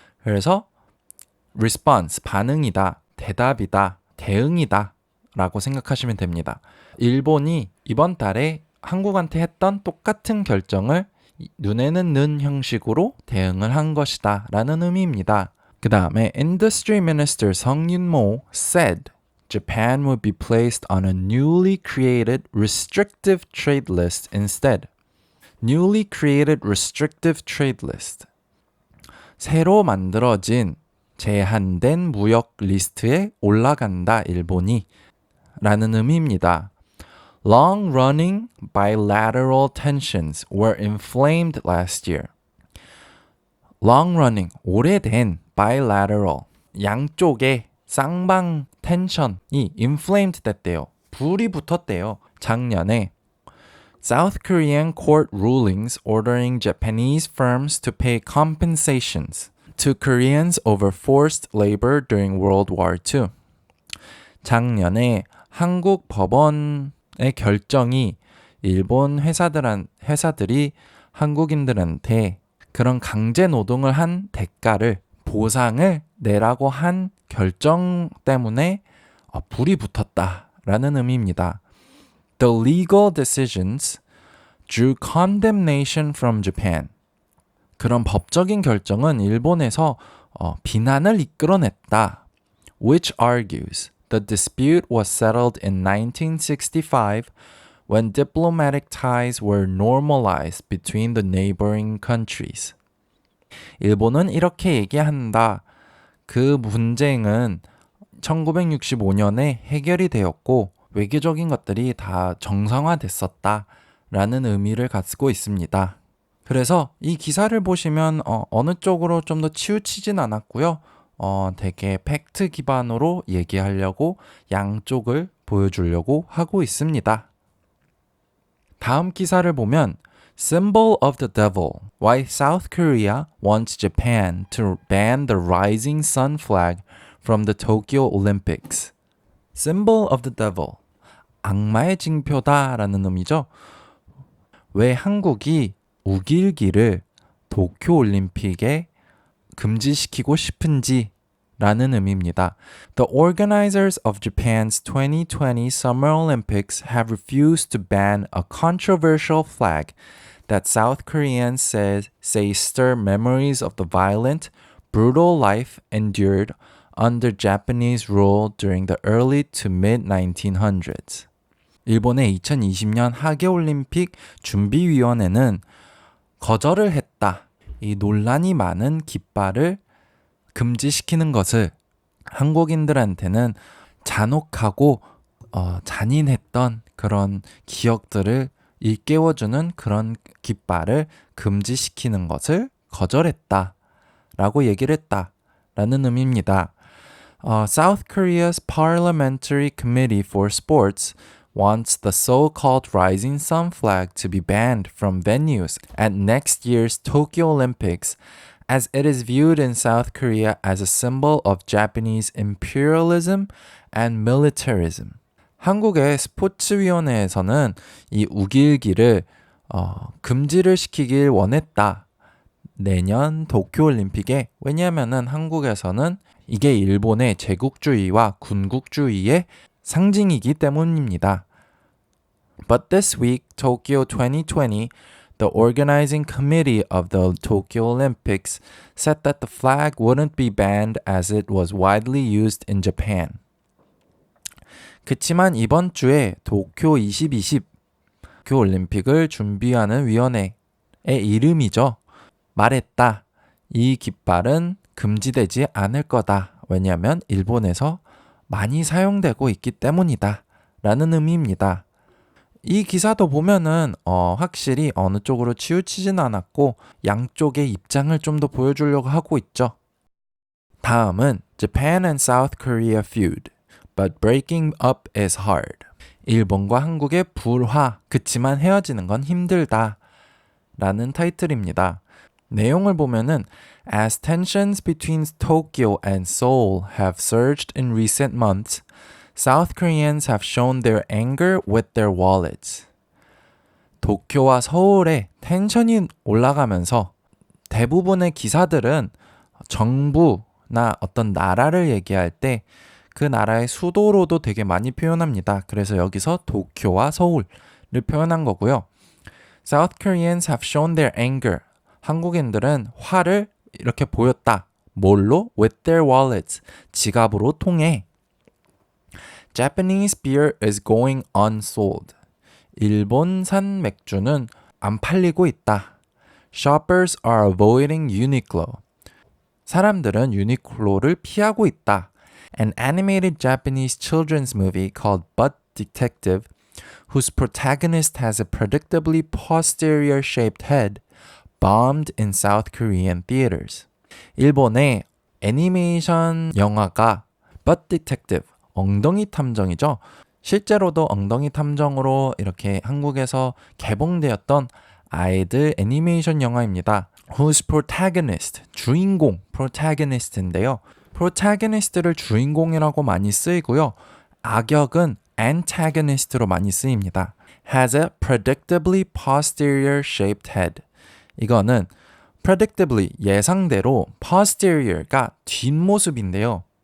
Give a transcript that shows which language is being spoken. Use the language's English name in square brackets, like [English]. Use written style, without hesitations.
[Korean] 그래서 response, 반응이다, 대답이다, 대응이다 라고 생각하시면 됩니다. 일본이 이번 달에 한국한테 했던 똑같은 결정을 눈에는 눈 형식으로 대응을 한 것이다 라는 의미입니다. 그 다음에 [English] Industry Minister Sung Yun-mo said Japan would be placed on a newly created restrictive trade list instead. Newly created restrictive trade list. [Korean] 새로 만들어진 제한된 무역 리스트에 올라간다, 일본이 라는 의미입니다. [English] Long-running bilateral tensions were inflamed last year. [Korean] Long-running, 오래된 bilateral, 양쪽의 쌍방 텐션이 inflamed 됐대요. 불이 붙었대요. 작년에 [English] South Korean court rulings ordering Japanese firms to pay compensations to Koreans over forced labor during World War II. [Korean] 작년에 한국 법원의 결정이 일본 회사들이 한국인들한테 그런 강제 노동을 한 대가를, 보상을 내라고 한 결정 때문에 불이 붙었다라는 의미입니다. [English] The legal decisions drew condemnation from Japan. [Korean] 그런 법적인 결정은 일본에서 비난을 이끌어냈다. [English] Which argues the dispute was settled in 1965 when diplomatic ties were normalized between the neighboring countries. [Korean] 일본은 이렇게 얘기한다. 그 분쟁은 1965년에 해결이 되었고 외교적인 것들이 다 정상화됐었다 라는 의미를 갖고 있습니다. 그래서 이 기사를 보시면 어느 쪽으로 좀 더 치우치진 않았고요. 되게 팩트 기반으로 얘기하려고 양쪽을 보여주려고 하고 있습니다. 다음 기사를 보면 [English] Symbol of the Devil, Why South Korea wants Japan to ban the Rising Sun flag from the Tokyo Olympics. Symbol of the Devil, [Korean] 악마의 징표다라는 의미죠. 왜 한국이 우길기를 도쿄 올림픽에 금지시키고 싶은지 라는 의미입니다. [English] The organizers of Japan's 2020 Summer Olympics have refused to ban a controversial flag that South Koreans say stir memories of the violent, brutal life endured under Japanese rule during the early to mid-1900s. [Korean] 일본의 2020년 하계올림픽 준비위원회는 거절을 했다. 이 논란이 많은 깃발을 금지시키는 것을 한국인들한테는 잔혹하고 잔인했던 그런 기억들을 일깨워주는 그런 깃발을 금지시키는 것을 거절했다 라고 얘기를 했다 라는 의미입니다. [English] South Korea's Parliamentary Committee for Sports wants the so-called Rising Sun flag to be banned from venues at next year's Tokyo Olympics as it is viewed in South Korea as a symbol of Japanese imperialism and militarism. [Korean] 한국의 스포츠위원회에서는 이 우길기를 금지를 시키길 원했다. 내년 도쿄올림픽에 왜냐하면 한국에서는 이게 일본의 제국주의와 군국주의의 상징이기 때문입니다. [English] But this week, Tokyo 2020, the organizing committee of the Tokyo Olympics said that the flag wouldn't be banned as it was widely used in Japan. [Korean] 그치만 이번 주에 도쿄 2020 도쿄올림픽을 준비하는 위원회의 이름이죠. 말했다. 이 깃발은 금지되지 않을 거다. 왜냐하면 일본에서 많이 사용되고 있기 때문이다. 라는 의미입니다. 이 기사도 보면은 확실히 어느 쪽으로 치우치진 않았고 양쪽의 입장을 좀 더 보여주려고 하고 있죠. 다음은 [English] Japan and South Korea feud, but breaking up is hard. [Korean] 일본과 한국의 불화, 그치만 헤어지는 건 힘들다. 라는 타이틀입니다. 내용을 보면은 [English] As tensions between Tokyo and Seoul have surged in recent months, South Koreans have shown their anger with their wallets. [Korean] 도쿄와 서울의 텐션이 올라가면서 대부분의 기사들은 정부나 어떤 나라를 얘기할 때 그 나라의 수도로도 되게 많이 표현합니다. 그래서 여기서 도쿄와 서울을 표현한 거고요. [English] South Koreans have shown their anger. [Korean] 한국인들은 화를 이렇게 보였다. 뭘로? [English] With their wallets. [Korean] 지갑으로 통해. [English] Japanese beer is going unsold. [Korean] 일본산 맥주는 안 팔리고 있다. [English] Shoppers are avoiding Uniqlo. [Korean] 사람들은 유니클로를 피하고 있다. [English] An animated Japanese children's movie called Butt Detective, whose protagonist has a predictably posterior-shaped head, bombed in South Korean theaters. [Korean] 일본의 애니메이션 영화가 Butt Detective, 엉덩이 탐정이죠. 실제로도 엉덩이 탐정으로 이렇게 한국에서 개봉되었던 아이들 애니메이션 영화입니다. [English] Whose protagonist, [Korean] 주인공, protagonist인데요. protagonist를 주인공이라고 많이 쓰이고요. 악역은 antagonist로 많이 쓰입니다. [English] Has a predictably posterior shaped head. [Korean] 이거는 predictably, 예상대로 posterior가 뒷모습인데요.